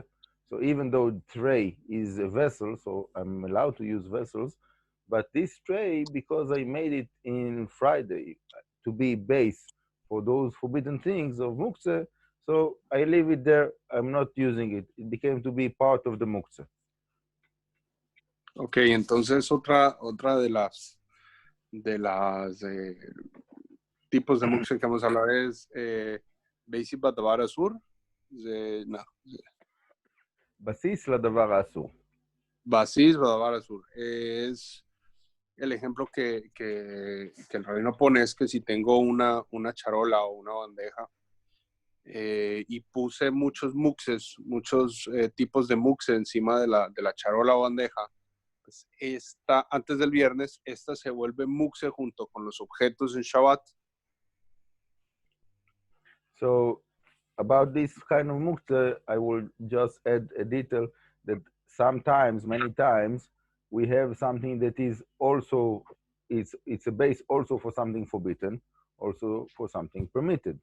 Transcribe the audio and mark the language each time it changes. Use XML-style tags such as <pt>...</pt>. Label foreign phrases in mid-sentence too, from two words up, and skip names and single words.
<en>So even though tray is a vessel, so I'm allowed to use vessels, but this tray, because I made it in Friday to be base for those forbidden things of muktzah, so I leave it there. I'm not using it. It became to be part of the muktzah.</en> <es>Ok, entonces otra de las tipos de muktzah que vamos a hablar es</es> <he>בסיס לדבר האסור.</he> <es>No.</es> <he>בסיס לדבר האסור. בסיס לדבר האסור.</he> <es>Es el ejemplo que el rabino pone, es que si tengo una charola o una bandeja y puse muchos muxes, muchos tipos de muxe encima de la charola o bandeja, pues antes del viernes, esta se vuelve muxe junto con los objetos en Shabbat.</es> <en>So about this kind of muktzah, I will just add a detail that sometimes, many times, we have something that is also, it's a base also for something forbidden, also for something permitted.</en>